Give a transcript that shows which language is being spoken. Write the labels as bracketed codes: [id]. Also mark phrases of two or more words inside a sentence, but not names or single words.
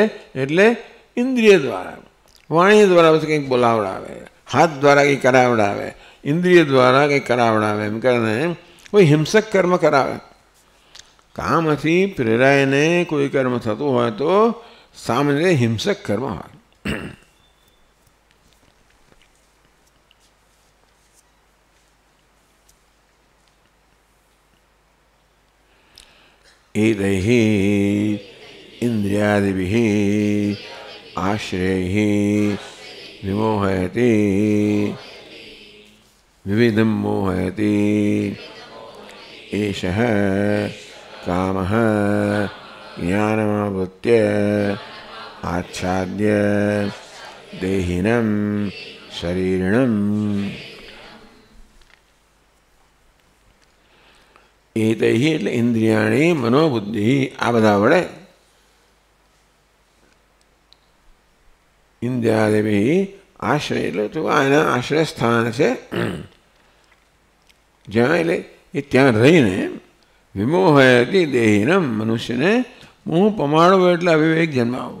[gu] એટલે ઇન્દ્રિય દ્વારા, વાણી દ્વારા પછી કંઈક બોલાવડાવે, હાથ દ્વારા કંઈક કરાવડાવે, ઇન્દ્રિય દ્વારા કંઈક કરાવડાવે, એમ કરીને કોઈ હિંસક કર્મ કરાવે. કામથી પ્રેરાઈને કોઈ કર્મ થતું હોય તો સામાન્ય રીતે હિંસક કર્મ હોય. [sa] एतैः इन्द्रियादिभिः आश्रयैः विमोहयति विविधं मोहयति. एषः कामः ज्ञानमावृत्य आच्छाद्य देहिनं शरीरिणम्. [gu] એતૈ એટલે ઇન્દ્રિયાણી મનોબુદ્ધિ. આ બધા વડે ઇન્દ્રિયાદિભિ આશ્રય એટલે તો એના આશ્રય સ્થાન છે જ્યાં, એટલે એ ત્યાં રહીને [sa] વિમોહયતિ દેહિનમ [gu] મનુષ્યને મોહ પમાડવો એટલે અવિવેક જન્માવવો.